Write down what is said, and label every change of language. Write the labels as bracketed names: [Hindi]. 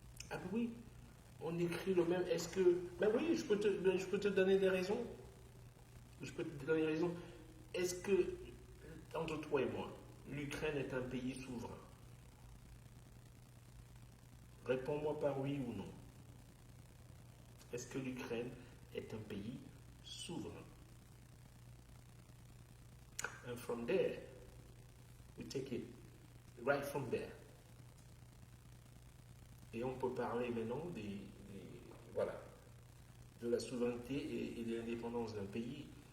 [French] Ah ben oui, on écrit le même. Est-ce que... Ben oui, je peux te donner des raisons. Je peux te donner raison. Est-ce que, entre toi et moi, l'Ukraine est un pays souverain? Réponds-moi par oui ou non. Est-ce que l'Ukraine est un pays souverain? [English] And from there, we take it right from there. [French] Et on peut parler maintenant voilà, de la souveraineté et de l'indépendance d'un pays.